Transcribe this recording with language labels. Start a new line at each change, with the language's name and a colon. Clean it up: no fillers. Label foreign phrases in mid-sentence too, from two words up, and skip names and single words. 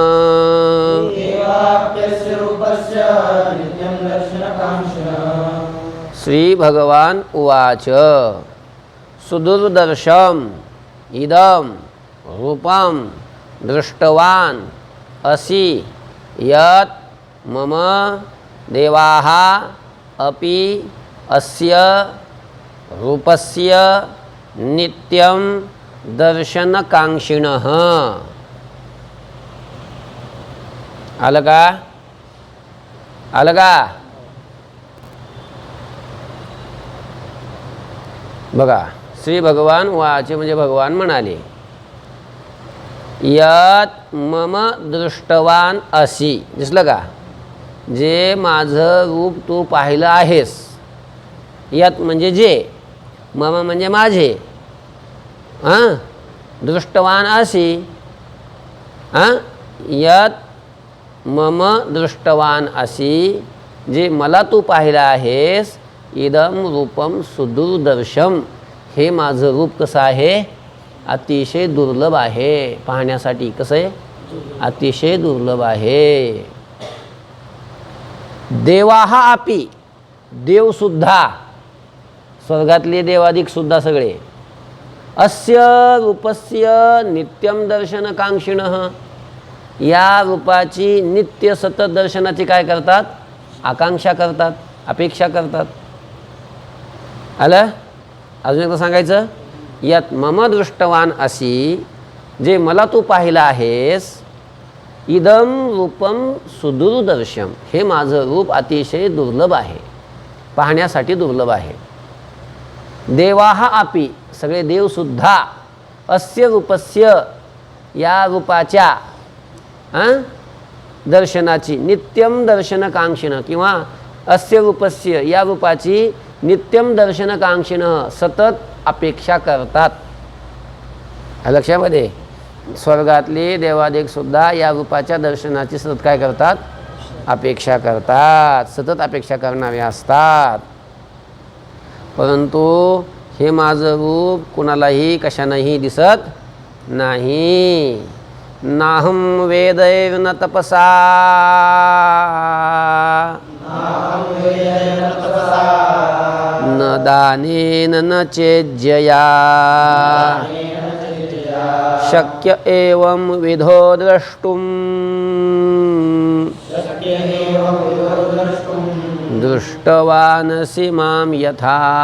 Sanskrit: श्रीभगवान् उवाच सुदुर्दर्शम् इदं रूपं दृष्टवान् असि यत् मम देवाः अपि अस्य रूपस्य नित्यं दर्शनकाङ्क्षिणः।
Marathi: आलं का? आलं का? बघा,
Sanskrit: श्री भगवान वाचे
Marathi: म्हणजे भगवान म्हणाले,
Sanskrit: यत मम दृष्टवान असी,
Marathi: दिसलं का? जे माझं रूप तू पाहिलं आहेस. यत म्हणजे जे, मम म्हणजे माझे, हां,
Sanskrit: दृष्टवान असी, हां, यत मम दृष्टवान असी,
Marathi: जे मला तू पाहिलं आहेस.
Sanskrit: इदम रूपम सुदुर्दर्शम,
Marathi: हे माझं रूप कसं आहे? अतिशय दुर्लभ आहे. पाहण्यासाठी कसं आहे? अतिशय दुर्लभ आहे.
Sanskrit: देवाहा आपी,
Marathi: देवसुद्धा, स्वर्गातले देवादिक सुद्धा सगळे,
Sanskrit: अस्य रूपस्य नित्यम दर्शनकांक्षिणः,
Marathi: या रूपाची नित्य सतत दर्शनाची काय करतात? आकांक्षा करतात, अपेक्षा करतात. आलं? अजून एकदा सांगायचं,
Sanskrit: यात मम दृष्टवान असी,
Marathi: जे मला तू पाहिलं आहेस.
Sanskrit: इदम रूपम सुदुर्दर्शम,
Marathi: हे माझं रूप अतिशय दुर्लभ आहे, पाहण्यासाठी दुर्लभ आहे.
Sanskrit: देवाहा आपी,
Marathi: सगळे देवसुद्धा,
Sanskrit: अस्य रूपस्य,
Marathi: या रूपाच्या दर्शनाची,
Sanskrit: नित्यम दर्शनकांक्षिणः, किंवा अस्य रूपस्य,
Marathi: या रूपाची
Sanskrit: नित्यम दर्शनकांक्षिणः,
Marathi: सतत अपेक्षा करतात. लक्षामध्ये, स्वर्गातले देवादेव सुद्धा या रूपाच्या दर्शनाची सतत काय करतात? अपेक्षा करतात, सतत अपेक्षा करणारे असतात. परंतु हे माझं रूप कुणालाही कशानंही दिसत नाही.
Sanskrit: नाहं वेदैर्न तपसा, न दानेन न चेज्जया, शक्य एवं विधो द्रष्टुं दृष्टवानसि मां यथा.